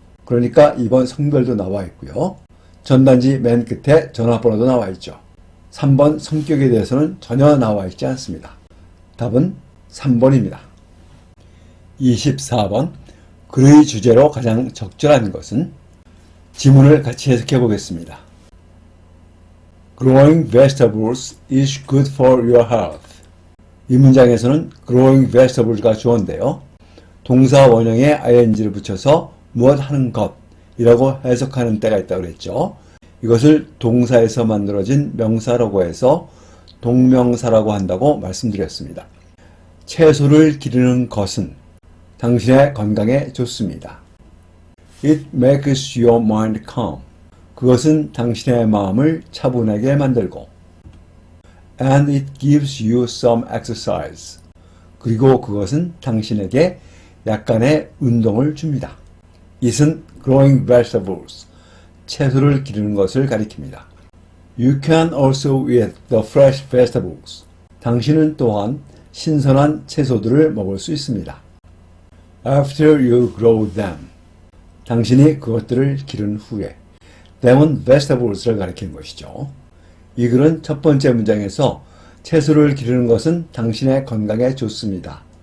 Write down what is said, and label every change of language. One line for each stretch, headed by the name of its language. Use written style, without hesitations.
Korean: 그러니까 2번 성별도 나와 있고요. 전단지 맨 끝에 전화번호도 나와 있죠. 3번 성격에 대해서는 전혀 나와 있지 않습니다. 답은 3번입니다. 24번 글의 주제로 가장 적절한 것은. 지문을 같이 해석해 보겠습니다.
English: Growing vegetables is good for your health.
Korean: 이 문장에서는 growing vegetables가 주어인데요. 동사 원형에 ing를 붙여서 무엇 하는 것이라고 해석하는 때가 있다고 그랬죠. 이것을 동사에서 만들어진 명사라고 해서 동명사라고 한다고 말씀드렸습니다. 채소를 기르는 것은 당신의 건강에 좋습니다.
English: It makes your mind calm.
Korean: 그것은 당신의 마음을 차분하게 만들고.
English: And it gives you some exercise.
Korean: 그리고 그것은 당신에게 약간의 운동을 줍니다. it은 growing vegetables, 채소를 기르는 것을 가리킵니다.
English: You can also eat the fresh vegetables.
Korean: 당신은 또한 신선한 채소들을 먹을 수 있습니다.
English: After you grow them.
Korean: 당신이 그것들을 기른 후에. them은 vegetables를 가리키는 것이죠. 이 글은 첫 번째 문장에서 채소를 기르는 것은 당신의 건강에 좋습니다.